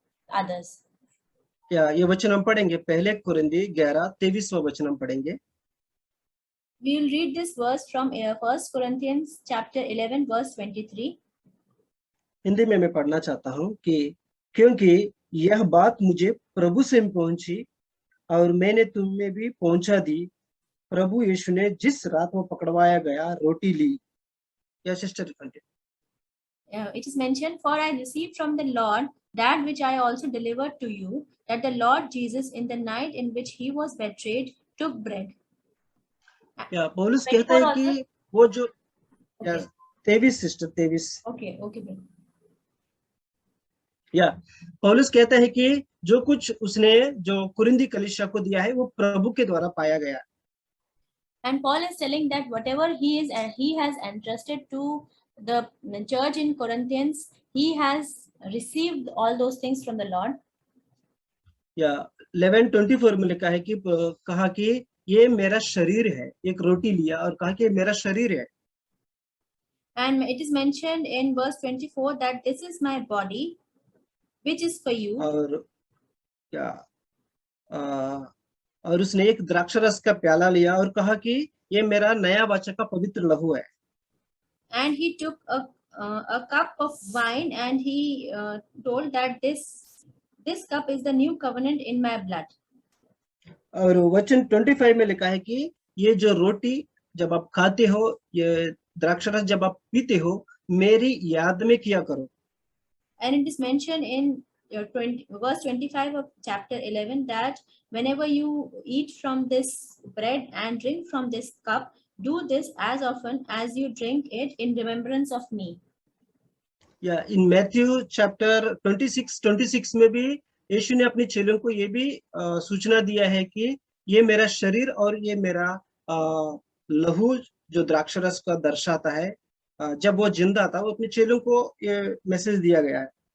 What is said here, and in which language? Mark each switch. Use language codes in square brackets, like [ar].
[en] others. [hi] या ये वचन हम पढ़ेंगे, पहले कुरिन्दी 11:23वां वचन हम पढ़ेंगे। [en] We will read this verse from 1 Corinthians chapter 11 verse 23. [hi] Hindi में मैं पढ़ना चाहता हूँ कि क्योंकि यह बात मुझे प्रभु से पहुंची और मैंने तुम में भी पहुंचा दी, प्रभु यीशु ने जिस रात वो पकड़वाया गया रोटी ली। या sister [en] It is mentioned, for I received from the Lord that which I also delivered to you, that the Lord Jesus in the night in which he was betrayed took bread. [hi] या पौलुस कहता है कि वो जो 23 sister 23 [en] Okay, brother. [hi] या पौलुस कहता है कि जो कुछ उसने जो कुरिन्दी कलीसिया को दिया है वो प्रभु के द्वारा पाया गया। [en] And Paul is telling that whatever he has entrusted to the church in Corinthians, he has received all those things from the Lord. [hi] या 11:24 में लिखा है कि कहा कि ये मेरा शरीर है, एक रोटी लिया और कहा कि ये मेरा शरीर है। [en] And it is mentioned in verse 24 that this is my body, which is for you. [hi] और क्या और उसने एक द्राक्षरस का प्याला लिया और कहा कि ये मेरा नया वाचा का पवित्र लहू है। [en] And he took a cup of wine and he told that this cup is the new covenant in my blood. [hi] और वचन 25 में लिखा है कि ये जो रोटी जब आप खाते हो, ये द्राक्षरस जब आप पीते हो, मेरी याद में किया करो। [en] And it is mentioned in verse 25 of chapter 11 that whenever you eat from this bread and drink from this cup, do this as often as you drink it in remembrance of me. [hi] या [en] in Matthew chapter [hi] 26 में भी यीशु ने अपने चेलों को ये भी सूचना दिया है कि ये मेरा शरीर और ये मेरा लहू जो द्राक्षरस का दर्शाता है, जब वो जिंदा था, वो अपने चेलों को ये मैसेज दिया गया है।